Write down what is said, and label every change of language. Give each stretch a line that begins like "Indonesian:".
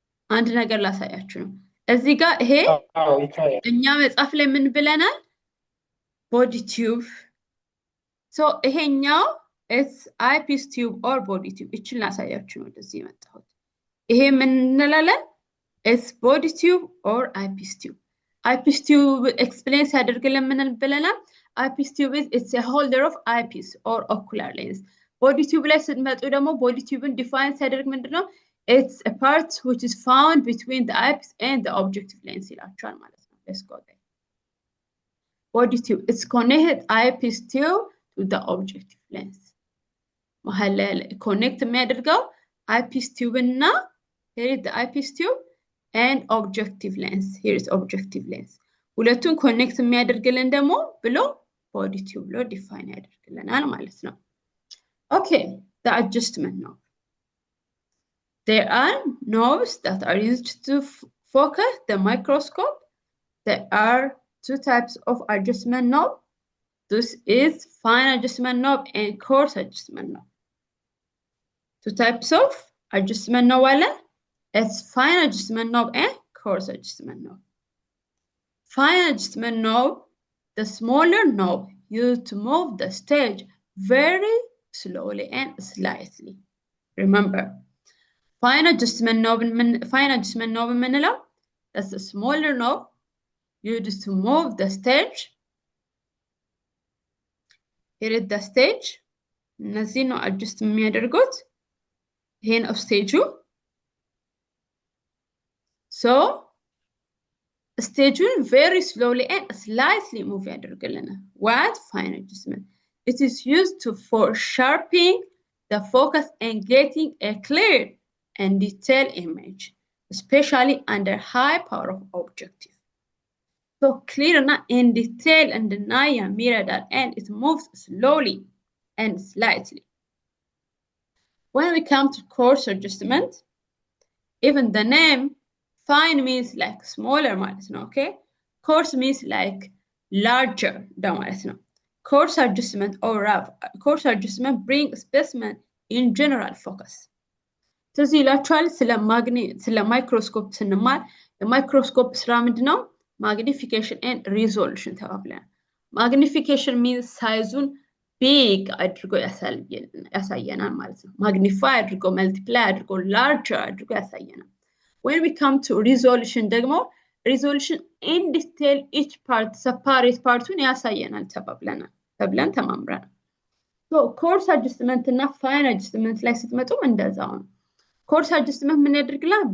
Amharic: አንድ ነገር ላሳያችሁ ነው። እዚህ ጋር ይሄ እኛ መጽሐፍ ላይ ምን ብለናል? Body tube So ይሄኛው
English: it's eyepiece tube or body tube
Amharic: እቺን ላሳያችሁ ነው እንደዚህ የመጣሁት። ይሄ ምን እንላለን?
English: it's body tube or eyepiece tube. Eyepiece tube explain
Amharic: ሲያደርግልን ምን ብለናል?
English: eyepiece tube is it's a holder of eyepiece or ocular lens.
Amharic: body tube ላይ ስትመጡ ደግሞ body tubeን define ሲያደርግ ምንድነው?
English: it's a part which is found between the eyepiece and the objective lens
Amharic: ይላችኋል ማለት ነው።
English: let's go there. Body tube it's connected eyepiece tube to the objective lens.
Amharic: መሀል ላይ ኮኔክት የሚያደርገው
English: eyepiece tube እና here is the eyepiece tube and objective lens. Here is objective lens.
Amharic: ሁለቱን ኮኔክት የሚያደርግልን ደግሞ ብሎ body tube ብሎ ዲፋይን ያደርግልናል ማለት ነው።
English: Okay, the adjustment knob. There are knobs that are used to focus the microscope. There are two types of adjustment knob. This is fine adjustment knob and coarse adjustment knob. Two types of adjustment knob አለ። It's fine adjustment knob and coarse adjustment knob. Fine adjustment knob, the smaller knob used to move the stage very slowly and slightly. Remember, fine adjustment knob የምንለው that's the smaller knob used to move the stage. Here is the stage.
Amharic: እነዚህ ነው adjust የሚያደርጉት። ይሄ ነው stage.
English: So stage very slowly and slightly move
Amharic: ያደርግልናል.
English: What? Fine adjustment. It is used for sharpening the focus and getting a clear and detailed image, especially under high power of objective. So clear and detail and deny mirror that and it moves slowly and slightly. When we come to coarse adjustment, even the name fine means like smaller
Amharic: ማለት ነው.
English: Okay, coarse means like larger
Amharic: ማለት ነው.
English: Coarse adjustment or rough. Coarse adjustment bring specimen in general focus.
Amharic: ስለዚህ ይላችኋል ስለ ማይክሮስኮፕ ስንማር የማይክሮስኮፕ ስራ ምንድነው?
English: Magnification and resolution
Amharic: ተባብለናል። Magnification means ሳይዙን big አድርጎ ያሳየናል ማለት ነው። Magnify አድርጎ multiply አድርጎ larger አድርጎ ያሳየናል።
English: When we come to resolution
Amharic: ደግሞ
English: resolution in detail each part separate
Amharic: parቱን ያሳየናል ተብለን ተማምረናል። so course adjustment እና fine adjustment ላይ ስትመጡም እንደዛው ነው። course adjustment ምን ያደርግላል?